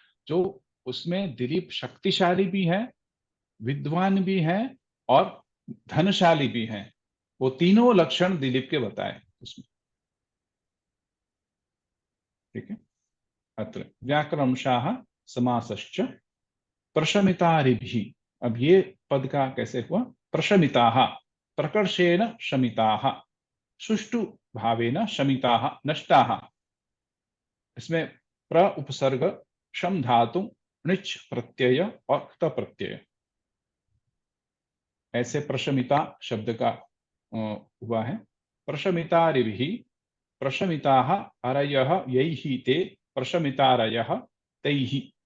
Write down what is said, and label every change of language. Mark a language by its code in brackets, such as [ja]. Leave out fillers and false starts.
[hi] जो उसमें दिलीप शक्तिशाली भी है, विद्वान भी है, और धनशाली भी है। वो तीनों लक्षण दिलीप के बताए उसमें। ठीक है, [sa] अत्र व्याकरणशाह समासश्च प्रशमितारिभिः। [hi] अब ये पद का कैसे हुआ? [sa] प्रशमिताः, प्रकर्षेण शमिताः, सुष्ठु भावेन शमिताः, नष्टाः। [hi] इसमें प्र उपसर्ग, शम धातु, णिच प्रत्यय और क्त प्रत्यय, ऐसे प्रशमिता शब्द का हुआ है। [sa] प्रशमितारिभिः, प्रशमिताः अरयः यैहि ते प्रशमितारयः तैहि।